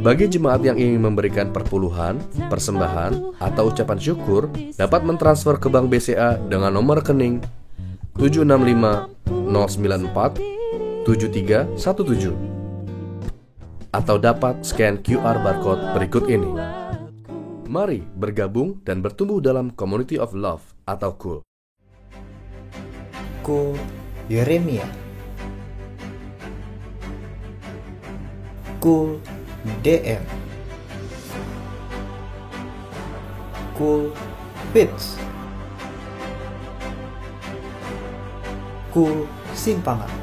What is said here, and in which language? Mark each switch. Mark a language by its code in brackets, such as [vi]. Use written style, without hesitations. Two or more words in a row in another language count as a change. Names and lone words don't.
[id] Bagi jemaat yang ingin memberikan perpuluhan, persembahan, atau ucapan syukur, dapat mentransfer ke Bank BCA dengan nomor rekening 765-094-7317 atau dapat [en] scan QR barcode [id] berikut ini. Mari bergabung dan bertumbuh dalam Community of Love atau KUL. KUL Yeremia, KUL DM, KUL Pits, KUL Simpangan,